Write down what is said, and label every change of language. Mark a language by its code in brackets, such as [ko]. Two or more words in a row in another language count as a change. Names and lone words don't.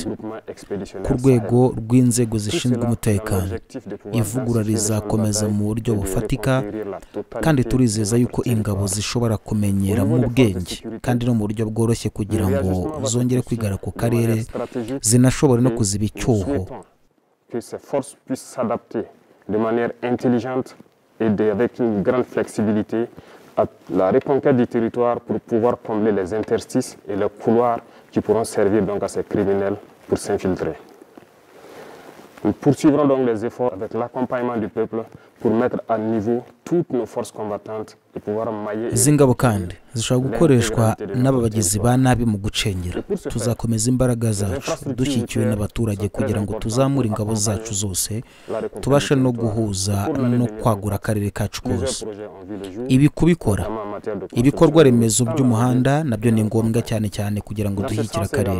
[rw] Ku rwego rw'inzego zishinzwe umutekano, ivugurura rizakomeza mu buryo bufatika kandi turizeza yuko ingabo zishobora kumenyera mu bwenge kandi no mu buryo bworoshye kugira ngo zongere kwigara ku karere, zinashobore no kuziba icyuho. [fr] Avec une grande flexibilité à la reconquête du territoire pour pouvoir combler les interstices et les couloirs qui pourront servir donc à ces criminels pour s'infiltrer. Nous poursuivrons donc les efforts avec l'accompagnement du peuple pour mettre à niveau toutes nos forces combattantes et pouvoir mailler. [rw] Zingabo kandi zishobora gukoreshwa n'ababagizi ba nabi mu gucengera. Tuzakomeza imbaraga zacu dushyikiwe n'abaturage kugira ngo tuzamure ingabo zacu zose, tubashe no guhuza no kwagura akarere kacu kose. Ibi kubikora ibikorwa remezo by'umuhanda nabyo ni ngombwa cyane kugira ngo dushyikire akarere.